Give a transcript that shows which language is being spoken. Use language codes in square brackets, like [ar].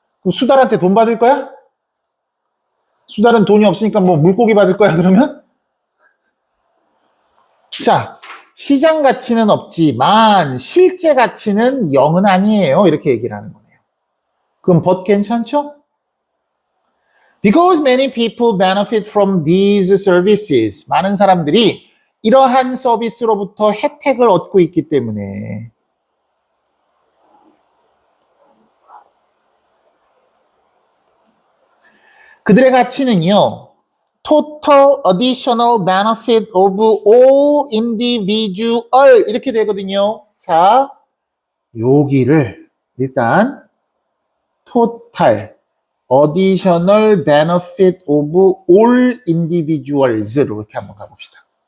[ko] 그럼 수달한테 돈 받을 거야? 수달은 돈이 없으니까 뭐 물고기 받을 거야, 그러면? 자, 시장 가치는 없지만 실제 가치는 0은 아니에요. 이렇게 얘기를 하는 거네요. 그럼 but 괜찮죠? [en] Because many people benefit from these services. [ko] 많은 사람들이 이러한 서비스로부터 혜택을 얻고 있기 때문에 그들의 가치는요. [en] Total additional benefit of all individual [ko] 이렇게 되거든요. 자, 여기를 일단 [en] total additional benefit of all individuals [ko] 로 이렇게 한번 가봅시다.